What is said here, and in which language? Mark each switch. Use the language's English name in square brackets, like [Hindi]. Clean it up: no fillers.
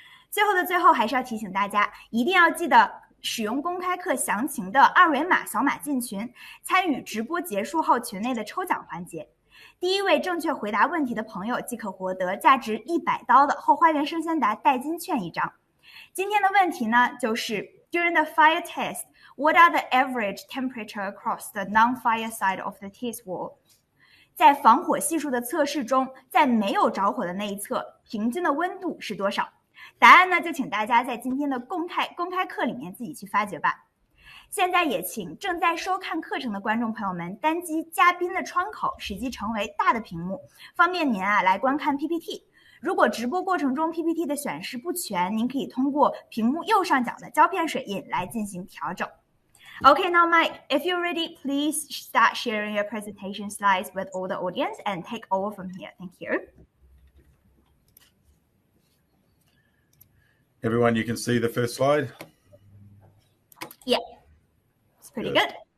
[Chinese] 最后的最后，还是要提醒大家，一定要记得使用公开课详情的2维码扫码进群，参与直播结束后群内的抽奖环节。第一位正确回答问题的朋友即可获得价值$100的后花园生鲜达代金券1张。今天的问题呢，就是 [English] During the fire test, what are the average temperature across the non-fire side of the test wall? [Chinese] 在防火系数的测试中，在没有着火的那一侧，平均的温度是多少？答案呢，就请大家在今天的公开课里面自己去发掘吧。现在也请正在收看课程的观众朋友们单击嘉宾的窗口，使其成为大的屏幕，方便您来观看 PPT。如果直播过程中 PPT 的显示不全，您可以通过屏幕右上角的胶片水印来进行调整。 [English] Okay, now Mike, if you're ready, please start sharing your presentation slides with all the audience and take over from here. Thank you. Everyone, you can see the first slide? Yeah. Pretty good.